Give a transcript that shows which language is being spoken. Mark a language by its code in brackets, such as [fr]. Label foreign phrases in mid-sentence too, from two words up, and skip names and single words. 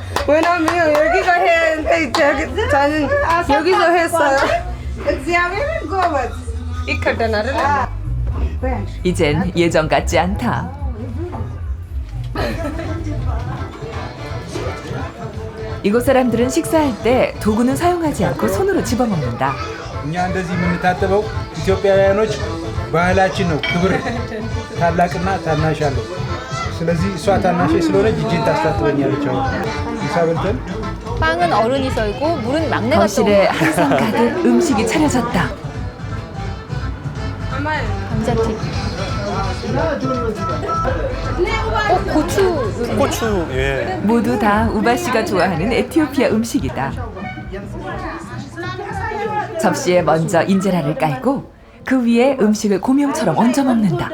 [ko] 왜냐면 여기가 했는데 저는 여기서 했어요. 이젠 예전 같지 않다. 이곳 사람들은 식사할 때 도구는 사용하지 않고 손으로 집어먹는다. [am] እኛ እንደዚህ የምንታጠበው ኢትዮጵያውያኖች ባህላችን ነው። ክብር ታላቅና ታናሽ አለው። ስለዚህ እሷ ታናሽ ስለሆነች እጄን ታስታጥበኛለች። አሁን ምሳ በልተን [ko] 빵은 어른이 썰고 물은 막내가 거실에 또 한상 가득 음식이 차려졌다. 감자튀김. 고추. 고추, 예. 모두 다 우바 씨가 좋아하는 에티오피아 음식이다. 접시에 먼저 인제라를 깔고 그 위에 음식을 고명처럼 얹어 먹는다.